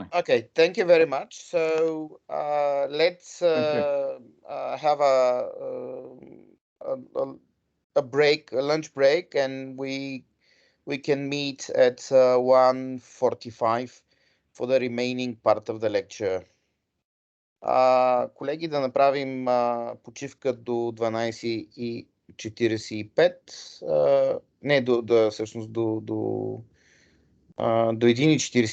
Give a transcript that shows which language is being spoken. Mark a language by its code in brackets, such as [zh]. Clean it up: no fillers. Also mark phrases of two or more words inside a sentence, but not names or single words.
[en] Okay, thank you very much. So let's have a break, a lunch break, and we can meet at 1:45 for the remaining part of the lecture. [bg] Колеги, да направим почивка до 12:45. Не, всъщност до 1:40.